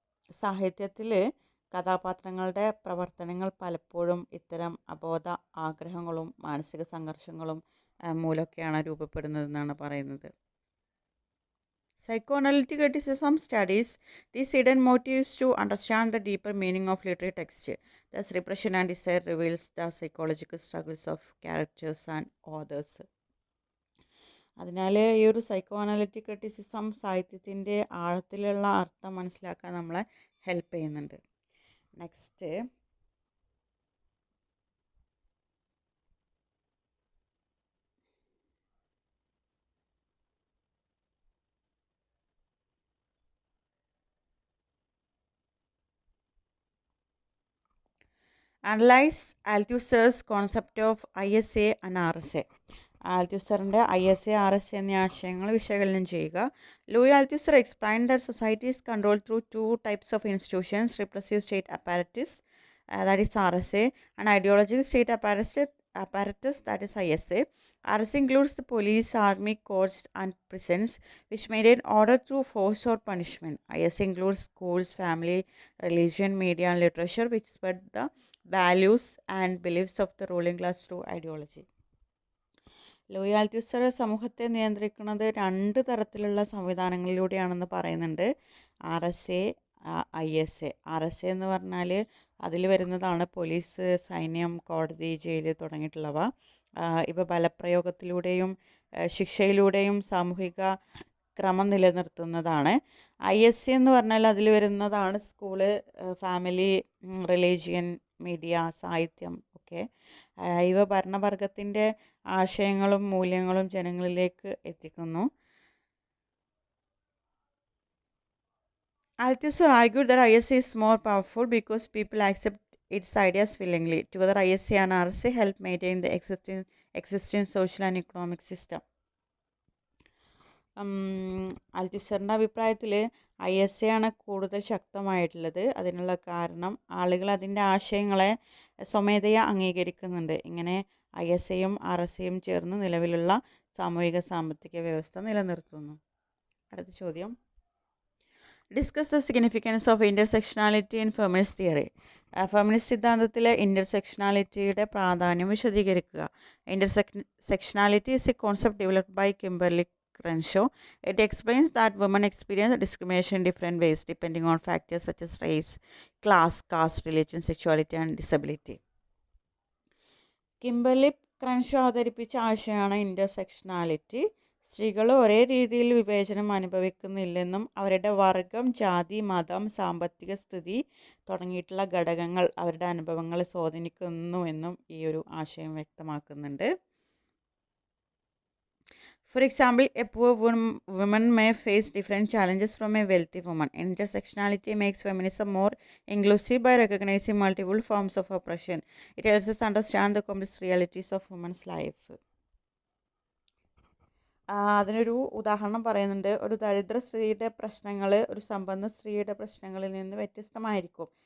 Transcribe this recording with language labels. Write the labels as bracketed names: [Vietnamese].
[Malayalam] സാഹിത്യത്തിൽ കഥാപാത്രങ്ങളുടെ പ്രവർത്തനങ്ങൾ പലപ്പോഴും ഇത്തരം അബോധ ആഗ്രഹങ്ങളും മാനസിക സംഘർഷങ്ങളും മൂലമൊക്കെയാണ് രൂപപ്പെടുന്നതെന്നാണ് പറയുന്നത്. [English] Psychoanalytic criticism studies these hidden motives to understand the deeper meaning of literary text. Thus, repression and desire reveals the psychological struggles of characters and authors. [Malayalam] അതിനാൽ ഈ ഒരു സൈക്കോ അനാലിറ്റിക് ക്രിറ്റിസിസം സാഹിത്യത്തിൻ്റെ ആഴത്തിലുള്ള അർത്ഥം മനസ്സിലാക്കാൻ നമ്മളെ ഹെൽപ്പ് ചെയ്യുന്നുണ്ട്. [English] Next, analyse Althusser's concept of ISA and RSA. [Malayalam] ആൽത്യൂസറിൻ്റെ ISA RSA എന്നീ ആശയങ്ങൾ വിശകലനം ചെയ്യുക. [English] Louis Althusser explained that society is control through 2 types of institutions, repressive state apparatus, that is RSA, and ideological state apparatus, that is ISA. RSA includes the police, army, courts, and prisons, which maintain order through force or punishment. ISA includes schools, family, religion, media, and literature, which spread the values and beliefs of the ruling class through ideology. [Malayalam] Louis ആൽത്യൂസർ സമൂഹത്തെ നിയന്ത്രിക്കുന്നത് 2 തരത്തിലുള്ള സംവിധാനങ്ങളിലൂടെയാണെന്ന് പറയുന്നുണ്ട്. RSA, ISA. RSA എന്ന് പറഞ്ഞാൽ അതിൽ വരുന്നതാണ് police, സൈന്യം, കോടതി, ജയിൽ തുടങ്ങിയിട്ടുള്ളവ. ഇവ ബലപ്രയോഗത്തിലൂടെയും ശിക്ഷയിലൂടെയും സാമൂഹിക ക്രമം നിലനിർത്തുന്നതാണ്. ISA എന്ന് പറഞ്ഞാൽ അതിൽ വരുന്നതാണ് സ്കൂള്, ഫാമിലി, റിലീജിയൻ, മീഡിയ, സാഹിത്യം ഒക്കെ. ഇവ ഭരണവർഗത്തിൻ്റെ ആശയങ്ങളും മൂല്യങ്ങളും ജനങ്ങളിലേക്ക് എത്തിക്കുന്നു. [English] Althusser argued that ISA is more powerful because people accept its ideas willingly. Together, ISA and RSA help maintain the existing social and economic system. [Malayalam] അൽത്യൂസറിൻ്റെ അഭിപ്രായത്തിൽ ISA ആണ് കൂടുതൽ ശക്തമായിട്ടുള്ളത്. അതിനുള്ള കാരണം ആളുകൾ അതിൻ്റെ ആശയങ്ങളെ സ്വമേധയാ അംഗീകരിക്കുന്നുണ്ട്. ഇങ്ങനെ ISAയും RSAയും ചേർന്ന് നിലവിലുള്ള സാമൂഹിക സാമ്പത്തിക വ്യവസ്ഥ നിലനിർത്തുന്നു. അടുത്ത ചോദ്യം, [English] Discuss the significance of intersectionality in feminist theory. [Malayalam] Feminist സിദ്ധാന്തത്തിലെ ഇൻ്റർസെക്ഷനാലിറ്റിയുടെ പ്രാധാന്യം വിശദീകരിക്കുക. [English] Intersectionality is a concept developed by Kimberle Crenshaw. It explains that women experience discrimination in different ways depending on factors such as race, class, caste, religion, sexuality, and disability. [Malayalam] Kimberley ക്രൻഷോ അവതരിപ്പിച്ച ആശയമാണ് ഇൻ്റർസെക്ഷനാലിറ്റി. സ്ത്രീകൾ ഒരേ രീതിയിൽ വിവേചനം അനുഭവിക്കുന്നില്ലെന്നും അവരുടെ വർഗം, ജാതി, മതം, സാമ്പത്തിക സ്ഥിതി തുടങ്ങിയിട്ടുള്ള ഘടകങ്ങൾ അവരുടെ അനുഭവങ്ങളെ സ്വാധീനിക്കുന്നുവെന്നും ഈ ഒരു ആശയം വ്യക്തമാക്കുന്നുണ്ട്. [English] For example, a poor woman may face different challenges from a wealthy woman. Intersectionality makes feminism more inclusive by recognizing multiple forms of oppression. It helps us understand the complex realities of women's life. [Malayalam] അതിനൊരു ഉദാഹരണം പറയുന്നുണ്ട്. ഒരു ദരിദ്ര സ്ത്രീയുടെ പ്രശ്നങ്ങൾ ഒരു സമ്പന്ന സ്ത്രീയുടെ പ്രശ്നങ്ങളിൽ നിന്ന് വ്യത്യസ്തമായിരിക്കും.